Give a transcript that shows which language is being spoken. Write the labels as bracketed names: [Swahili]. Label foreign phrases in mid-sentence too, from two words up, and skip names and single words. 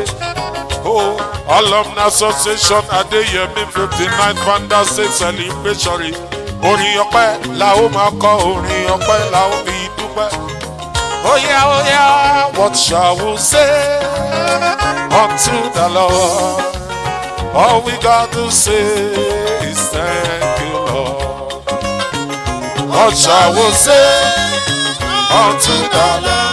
[English] Oh, Alumni Association Adeyemi 59th Founder State Celebration. [Yoruba] Orin ọpẹ́ la ó máa kọ, orin ọpẹ́ la ó fi dúpẹ́. Oya oya, [English] what shall we say unto the Lord? All we got to say is thank you, Lord. What shall we say unto the Lord?